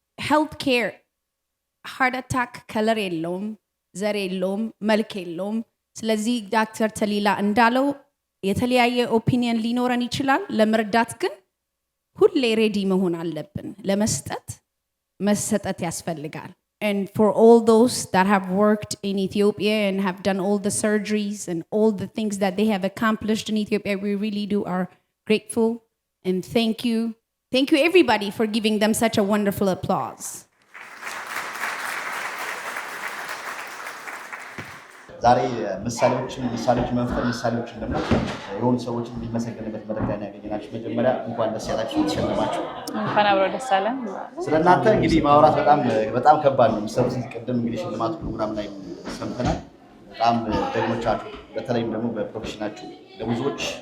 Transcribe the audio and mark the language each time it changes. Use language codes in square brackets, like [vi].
[am] Healthcare, heart attack color የለውም፣ ዘር የለውም፣ መልክ የለውም። ስለዚህ ዶክተር ተሊላ እንዳለው የተለያየ ኦፒኒየን ሊኖረን ይችላል ለመርዳት ግን ሁሌ ሬዲ መሆን አለብን ለመስጠት መሰጠት ያስፈልጋል [en] and for all those that have worked in Ethiopia and have done all the surgeries and all the things that they have accomplished in Ethiopia we really are grateful and thank you everybody for giving them such a wonderful applause. [am] ዛሬ ምሳሌዎችን መፍጠር ምሳሌዎችን ደግሞ የሆኑ ሰዎችን የሚመሰገንበት መድረክ ላይ ያገኘናችሁ መጀመሪያ እንኳን ደስ ያላችሁ ተሸለማችሁ እንኳን አብሮ ደስ አለን ስለናንተ እንግዲህ ማውራት በጣም ከባድ ነው ምሰሩት ቅድም እንግዲህ ሽልማት ፕሮግራም ላይ ሰምተናል በጣም ደግሞቻችሁ በተለይም ደግሞ በፕሮፌሽናችሁ ለብዙዎች